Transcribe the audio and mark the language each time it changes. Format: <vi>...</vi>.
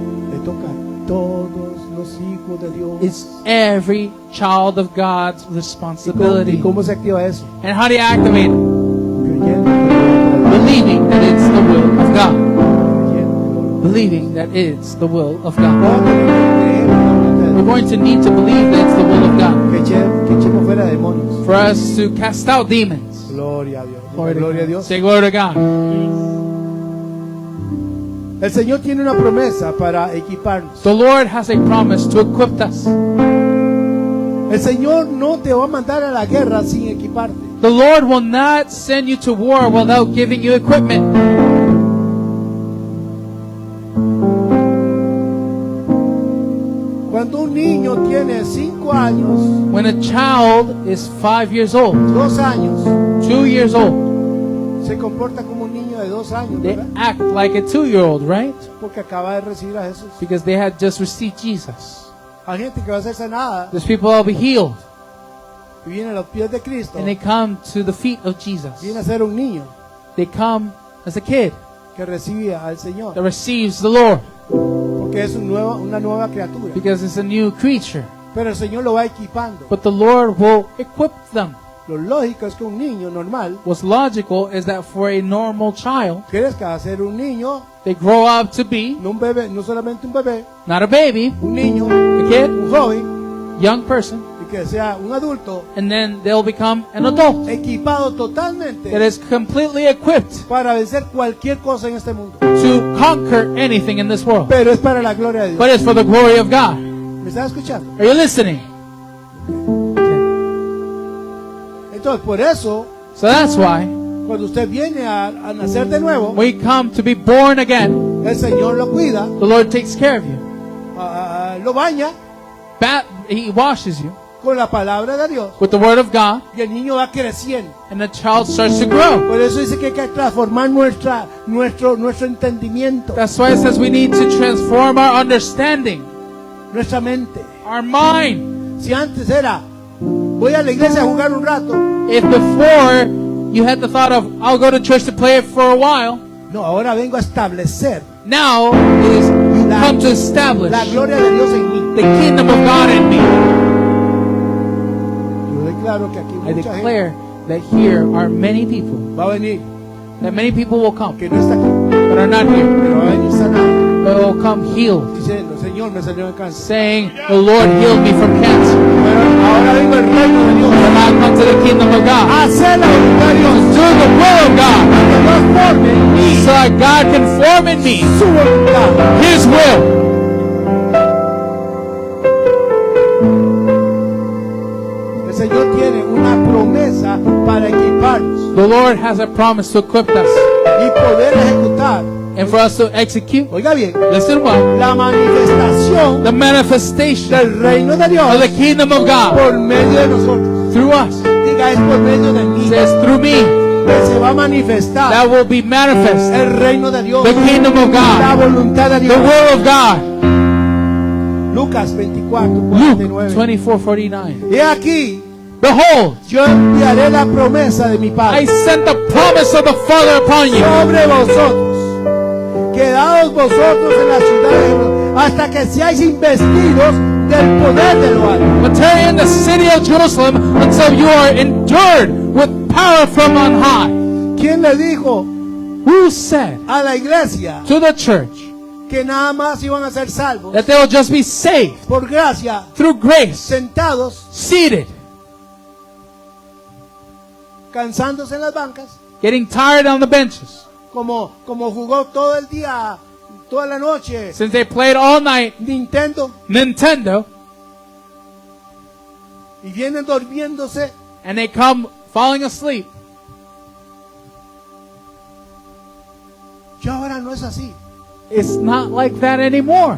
<es>Le toca a todos los hijos de Dios.</es> <en>It's every child of God's</en> <es>¿Y</es> <en>responsibility.</en> <es>cómo se activa eso?</es> <en>And how do you activate it?</en> <es>Creyendo que</es> <en>Believing that it's the will of God.</en> <es>creyendo.</es> <en>Believing that it's the will of God.</en> <es>No tenemos que creer en la voluntad de</es> <en>We're</en> <es>Dios.</es> <en>going to need to believe that it's the will of God</en> <es>Que echemos fuera demonios.</es> <en>for us to cast out demons.</en> <es>Gloria a Dios. Gloria a Dios.</es> <en>Say glory to God.</en> <es>El Señor tiene una promesa para equiparnos.</es> <en>The Lord has a promise to equip us.</en> <es>El Señor no te va a mandar a la guerra sin equiparte.</es> <en>The Lord will not send you to war without giving you equipment.</en> <es>niño tiene 5 años,</es> <en>When a child is 5 years old,</en> <es>2 años,</es> <en>2 years old,</en> <es>se comporta como un niño de 2 años,</es> <en>they</en> <es>¿verdad?</es> <en>act like a 2-year-old, right?</en> <es>Porque acaba de recibir a Jesús.</es> <en>Because they had just received Jesus.</en> <es>Hay gente que va a ser sanada</es> <en>There's people that will be healed,</en> <es>y viene a los pies de Cristo,</es> <en>and they come to the feet of Jesus.</en> <es>viene a ser un niño</es> <en>They come as a kid</en> <es>que recibe al Señor,</es> <en>that receives the Lord,</en> <es>porque es una nueva criatura.</es> <en>because it's a new creature.</en> <es>Pero el Señor lo va equipando.</es> <en>But the Lord will equip them.</en> <es>Lo lógico es que un niño normal</es> <en>What's logical is that for a normal child,</en> <es>crezca a ser un niño,</es> <en>they grow up to be</en> <es>no un bebé, no solamente un bebé,</es> <en>not a baby,</en> <es>un niño,</es> <en>a kid,</en> <es>un joven,</es> <en>young person,</en> <es>y que sea un adulto</es> <en>and then they'll become an adult</en> <es>equipado</es> <en>that</en> <es>totalmente</es> <en>is completely equipped</en> <es>para vencer cualquier cosa en este mundo.</es> <en>to conquer anything in this world.</en> <es>Pero es para la gloria de Dios.</es> <en>But it's for the glory of God.</en> <es>¿Me estás escuchando?</es> <en>Are you listening?</en> <es>Entonces, por eso,</es> <en>So that's why</en> <es>cuando usted viene a nacer de nuevo,</es> <en>we come to be born again.</en> <es>el Señor lo cuida,</es> <en>The Lord takes care of you.</en> <es>lo baña</es> <en>He washes you</en> <es>con la palabra de Dios</es> <en>with the word of God,</en> <es>y el niño va creciendo.</es> <en>and the child starts to grow.</en> <es>Por eso dice que hay que transformar nuestro entendimiento,</es> <en>That's why it says we need to transform our understanding,</en> <es>nuestra mente.</es> <en>our mind.</en> <es>Si antes era, voy a la iglesia a jugar un rato,</es> <en>If before you had the thought of, I'll go to church to play it for a while,</en> <es>no, ahora vengo a establecer</es> <en>now it is you</en> <es>La-</es> <en>come to establish</en> <es>la gloria de Dios en mí.</es> <en>the kingdom of God in me.</en> <es>Yo declaro que aquí</es> <en>I</en> <es>mucha gente</es> <en>declare that here are many people,</en> <es>va a venir</es> <en>that many people will come,</en> <es>que no está aquí,</es> <en>but are not here,</en> <es>pero va a venir sanado,</es> <en>but will come healed,</en> <es>diciendo, Señor, me salió el cáncer.</es> <en>saying, the Lord healed me from cancer.</en> <es>Pero ahora vengo al reino de Dios,</es> <en>And I come to the kingdom of God,</en> <es>a hacer la voluntad de Dios,</es> <en>do the will of God,</en> <es>que Dios forme en mí</es> <en>so that God can form in me</en> <es>su voluntad.</es> <en>His will.</en> <es>El Señor tiene una promesa para equiparnos</es> <en>The Lord has a promise to equip us</en> <es>y poder ejecutar,</es> <en>and for us to execute.</en> <es>oiga bien,</es> <en>Listen well.</en> <es>la manifestación</es> <en>The manifestation</en> <es>del reino de Dios</es> <en>of the kingdom of God</en> <es>por medio de nosotros.</es> <en>through us.</en> <es>Diga, es por medio de mí</es> <en>It says through me</en> <es>que se va a manifestar</es> <en>that will be manifest</en> <es>el reino de Dios,</es> <en>the kingdom of</en> <es>la</es> <en>God,</en> <es>voluntad de</es> <en>the</en> <es>Dios.</es> <en>will of God.</en> <es>Lucas 24,</es> <en>Luke</en> <es>49.</es> <en>24:49.</en> <es>He aquí,</es> <en>Behold,</en> <es>yo enviaré la promesa de mi</es> <en>I</en> <es>Padre</es> <en>sent the promise of the Father upon you,</en> <es>sobre vosotros. Quedaos vosotros en la ciudad de Jerusalén hasta que seáis investidos del poder de lo alto.</es> <en>but tarry in the city of Jerusalem until you are endured with power from on high.</en> <es>¿Quién le dijo</es> <en>Who said</en> <es>a la iglesia</es> <en>to the church</en> <es>que nada más iban a ser salvos</es> <en>that they will just be saved</en> <es>por gracia,</es> <en>through grace,</en> <es>sentados,</es> <en>seated,</en> <es>cansándose en las bancas,</es> <en>getting tired on the benches,</en> <es>como jugó todo el día, toda la noche</es> <en>since they played all night</en> <es>Nintendo</es> <en>Nintendo,</en> <es>y vienen durmiéndose?</es> <en>and they come falling asleep?</en> <es>Ya ahora no es así.</es> <en>It's not like that anymore.</en>